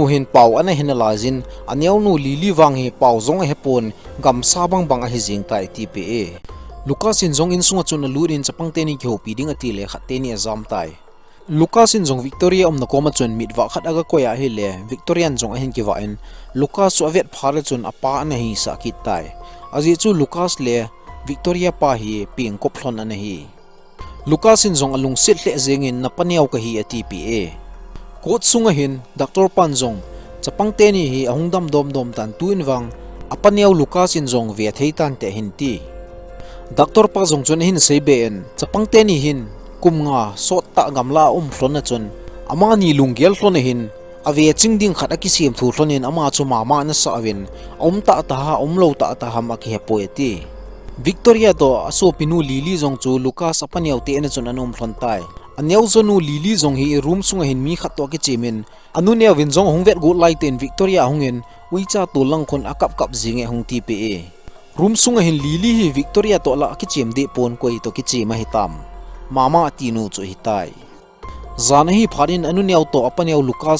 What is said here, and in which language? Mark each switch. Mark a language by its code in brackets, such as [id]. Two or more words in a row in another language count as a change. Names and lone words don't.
[tcz] hin pau ana hin la jin anyau nu lili wang hi pau zong he pon gam sa bang a hi jing tai tpa Lucas in zong in sunga chun lurin chapang te ni kho pi ding ati le khat te ni azam tai Lucas in zong Victoria na koma chun mitwa khat aga koya hi le Victorian zong a hin ki wa in Lucas su avet phare chun apa ana hi sa ki tai aji chu Lucas le Victoria pa hi ping kop thlon ana hi Lucas in zong alung sit hle jengin na paniaw ka hi ati pa kot sunga hin Dr. Pan zong chapang te ni hi ahungdam dom tan tuin wang apaniaw Lucas in zong ve thei tan te hin ti Dr. Pa zong chun hin sei ben chapang te ni hin kumnga sot ta gamla thlona chun ama ni lunggel thlona hin ave chingding khat aki sim thu thlonin ama chu mama na sawin ta lo ta ham aki hepoeti Victoria to aso pinu Lily zong chu Lucas apaniaw te na chun anom thlon tai anyau zonu Lily zong hi room sunga hin mi khat to ki chemin anu ne win zong hongvet go laiten Victoria hongin uicha to lang khon akap jinge hong ti pe room sunga hin Lily hi Victoria to la ki chem de pon koi to ki chema hitam mama tinu chu hitai zan hi pharin anu ne to apaniaw Lucas